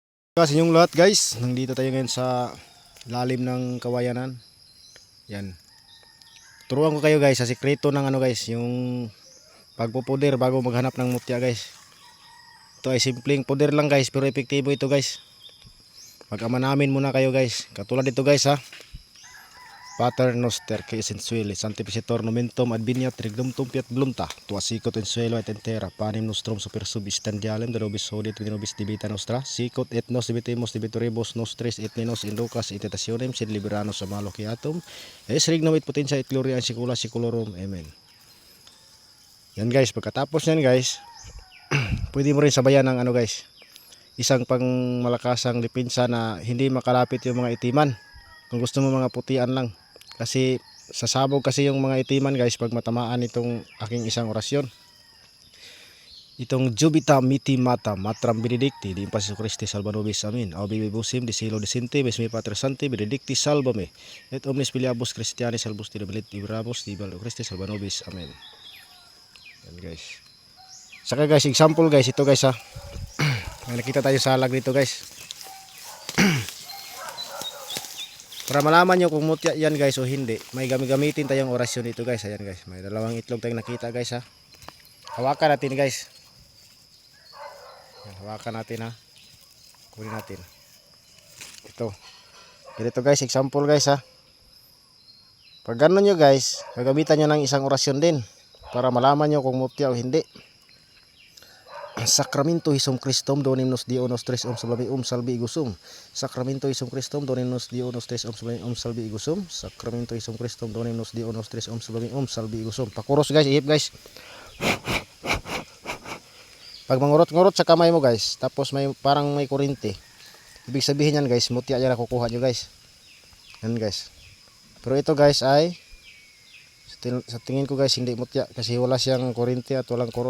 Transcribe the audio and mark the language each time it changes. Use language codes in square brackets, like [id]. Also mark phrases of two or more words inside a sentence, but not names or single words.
[tl] Sa inyong lahat guys, nandito tayo ngayon sa lalim ng kawayanan. Yan. Turuan ko kayo guys sa sikreto ng guys, yung pagpupuder bago maghanap ng mutya guys. Ito ay simpleng puder lang guys, pero epektibo ito guys. Mag-amanamin muna kayo guys. Katulad dito guys ha. [la] Pater noster que sensuile, sanctificator nomentum adveniat regnum piat blunta, tua sicut in suelo et in terra, panem nostrum super substantialem de nobis hodit et nobis debita nostra, sicut et nos debitemus debitoribus nostris et nenos inducas et tentationem sed liberanos a malo quiatum, es regnum et potentia et gloria in saecula saeculorum. Amen. [tl] Yan guys, pagkatapos yan guys, pwede mo rin sabayan ng guys, isang pang malakasang depensa na hindi makalapit yung mga itiman. Kung gusto mo mga putian lang. Kasi sasabog kasi yung mga itiman guys pag matamaan itong aking isang orasyon. [la] Itong Jubita Miti Mata Matram Benedicti di Impas Christi Salva Nobis. Amin. Au bibi busim di silo decente besmi Pater Santi Benedicti Salvame et omnis filiabus Christiani salvus ti debelit ibramus di Baldo Christi Salva Nobis. [tl] Amen. Yan guys. Saka guys, example guys, ito guys ha. May nakita tayo sa lag dito guys. Para malaman nyo kung mutya yan guys o hindi, may gamitin tayong orasyon dito guys. Ayan guys, may dalawang itlog tayong nakita guys ha. Hawakan natin guys. Hawakan natin ha. Kunin natin. Ito. Ganito guys, example guys ha. Pag gano'n nyo guys, gagamitan nyo ng isang orasyon din. Para malaman nyo kung mutya o hindi. [la] Sacramento Hisum Christum Donem nos Dio nostris salvi salvi igusum. Sacramento Hisum Christum Donem nos Dio nostris salvi igusum. Sacramento Hisum Christum Donem nos Dio nostris salvi igusum. [tl] Pakuros guys, ihip guys. Pag mangurot-ngurot sa kamay mo guys, tapos may parang may kurente, ibig sabihin yan guys, mutya yan na kukuha nyo guys. Yan guys. Pero ito guys ay sa tingin ko guys hindi mutya kasi wala siyang kurente at walang kurot.